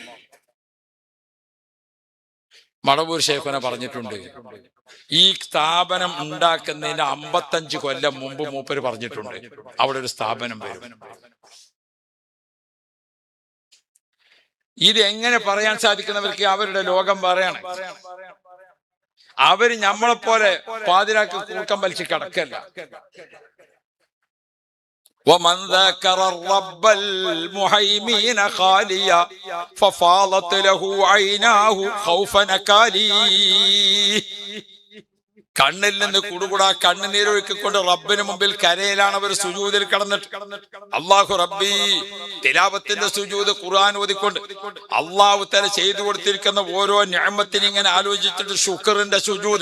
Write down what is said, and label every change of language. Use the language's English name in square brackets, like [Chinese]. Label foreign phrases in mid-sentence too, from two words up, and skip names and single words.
[Malayalam] മടവൂർ ഷേഖുന പറഞ്ഞിട്ടുണ്ട്, ഈ സ്ഥാപനം ഉണ്ടാക്കുന്നതിന് 55 കൊല്ലം മുമ്പ് മൂപ്പര് പറഞ്ഞിട്ടുണ്ട്, അവിടെ ഒരു സ്ഥാപനം വരും. ഇത് എങ്ങനെ പറയാൻ സാധിക്കുന്നവർക്ക് അവരുടെ ലോകം പറയണം. അവര് നമ്മളെപ്പോലെ പാതിരാക്ക് കൂട്ടം വലിച്ച് കിടക്കല്ല. [Arabic] ومن ذكر الرب المهيمين خاليا ففاضت له عيناه خوفا نكالي. [Malayalam] കണ്ണിൽ നിന്ന് കുടുകുടാ കണ്ണുനീരൊഴുക്കിക്കൊണ്ട് റബ്ബിന് മുമ്പിൽ കരയിലാണ് അവർ സുജൂദിൽ കടന്നിട്ട്. അല്ലാഹു റബ്ബി തിലാവത്തിന്റെ സുജൂദ്, ഖുർആൻ ഓതിക്കൊണ്ട് [Arabic] الله تعالى [Malayalam] ചെയ്തു കൊടുത്തിരിക്കുന്ന ഓരോ നിഅമത്തിനും ഇങ്ങനെ ആലോചിച്ചിട്ട് ശുക്റിന്റെ സുജൂദ്.